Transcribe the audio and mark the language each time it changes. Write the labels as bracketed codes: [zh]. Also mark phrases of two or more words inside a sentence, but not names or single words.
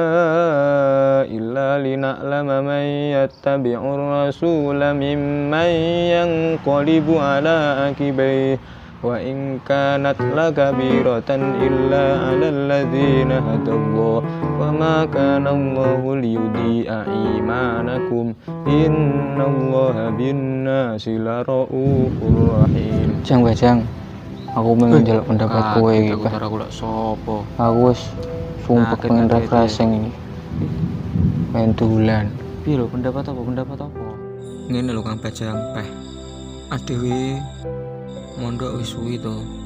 [ar] إلا لنعلم من يتبع الرسول ممن ينقلب على عقبيه وإن كانت لكبيرة إلا على الذين هدى الله وما كان الله ليضيع إيمانكم إن الله بالناس لرءوف رحيم. [jv] Bajang aku pengen njaluk pendapat kowe iki Pak. Aku lak sapa? Aku wis sumpah pengen refreshing ini. Pengen dolan. Piye lho pendapat apa? Ngene lho Kang Bajang, Peh. Adewe mondok wis suwi to.